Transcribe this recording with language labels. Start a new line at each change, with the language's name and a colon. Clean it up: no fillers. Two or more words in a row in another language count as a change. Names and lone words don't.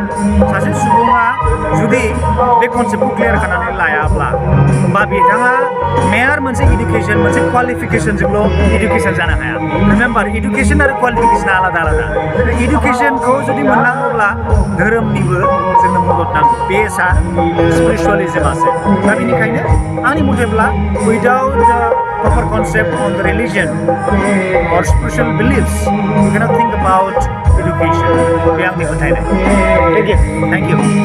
Bodo: सासे सुबुङा जुदि बे कनसेप्टखौ क्लियार खालामनानै लायाब्ला, बा बिथाङा मेयार मोनसे इडुकेसन, मोनसे क्वालिफिकेसनजोंल' इडुकेसन जानो हाया। रिमेम्बार, इडुकेसन आरो क्वालिफिकेसना आलादा आलादा। इडुकेसनखौ जुदि मोननांगौब्ला धोरोमनिबो जोंनो मदद नांगौ, बेसआ स्पिरिचुवेलिजमासो। दा बेनिखायनो आंनि मथेब्ला
English: without proper concept on the religion or spiritual beliefs, you cannot think about education.
Bodo: बे आंनि फोथायनाय।
English: Thank you.